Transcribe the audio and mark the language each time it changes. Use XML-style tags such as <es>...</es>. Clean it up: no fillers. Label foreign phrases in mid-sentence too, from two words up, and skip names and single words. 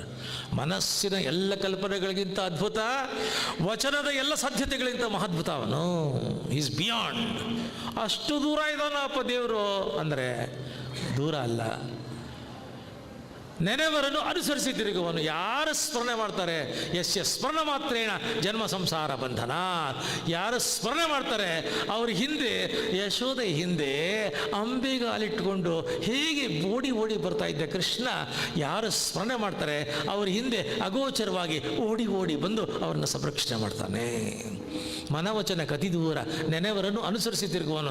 <kn>ಮನಸ್ಸಿನ ಎಲ್ಲ ಕಲ್ಪನೆಗಳಿಗಿಂತ ಅದ್ಭುತ, ವಚನದ ಎಲ್ಲ ಸಾಧ್ಯತೆಗಳಿಗಿಂತ ಮಹಾದ್ಭುತ ಅವನು.</kn> <en>is beyond.</en> <kn>ಅಷ್ಟು ದೂರ ಇದ್ದಾನಪ್ಪ ದೇವರು ಅಂದರೆ ದೂರ ಅಲ್ಲ. ನೆನೆವರನ್ನು ಅನುಸರಿಸಿ ತಿರುಗುವನು. ಯಾರು ಸ್ಮರಣೆ ಮಾಡ್ತಾರೆ,</kn> <sa>ಯಸ್ಯ ಸ್ಮರಣ ಮಾತ್ರೇಣ ಜನ್ಮ ಸಂಸಾರ ಬಂಧನ.</sa> <kn>ಯಾರು ಸ್ಮರಣೆ ಮಾಡ್ತಾರೆ ಅವ್ರ ಹಿಂದೆ, ಯಶೋದೆ ಹಿಂದೆ ಅಂಬೆಗಾಲಿಟ್ಕೊಂಡು ಹೇಗೆ ಓಡಿ ಬರ್ತಾ ಇದ್ದ ಕೃಷ್ಣ, ಯಾರು ಸ್ಮರಣೆ ಮಾಡ್ತಾರೆ ಅವ್ರ ಹಿಂದೆ ಅಗೋಚರವಾಗಿ ಓಡಿ ಬಂದು ಅವ್ರನ್ನ ಸಂರಕ್ಷಣೆ ಮಾಡ್ತಾನೆ. ಮನವಚನ ಕತಿ ದೂರ ನೆನೆವರನ್ನು ಅನುಸರಿಸಿ ತಿರುಗುವನು.</kn>